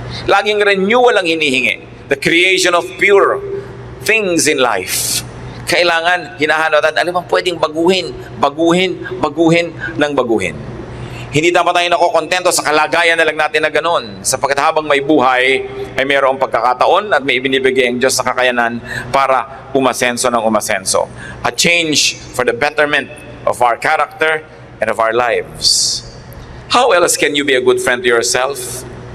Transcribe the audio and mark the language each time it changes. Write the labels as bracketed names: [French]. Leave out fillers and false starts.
[Filipino] Laging renewal ang hinihingi. [English] The creation of pure things in life. [Filipino] Kailangan, hinahanap natin, ano bang pwedeng baguhin ng baguhin. Hindi dapat tayo nakokontento sa kalagayan na lang natin na ganun. Sapagkat habang may buhay, ay mayroong pagkakataon at may ibinibigay ang Diyos sa kakayanan para umasenso ng umasenso. [English] A change for the betterment of our character and of our lives. How else can you be a good friend to yourself?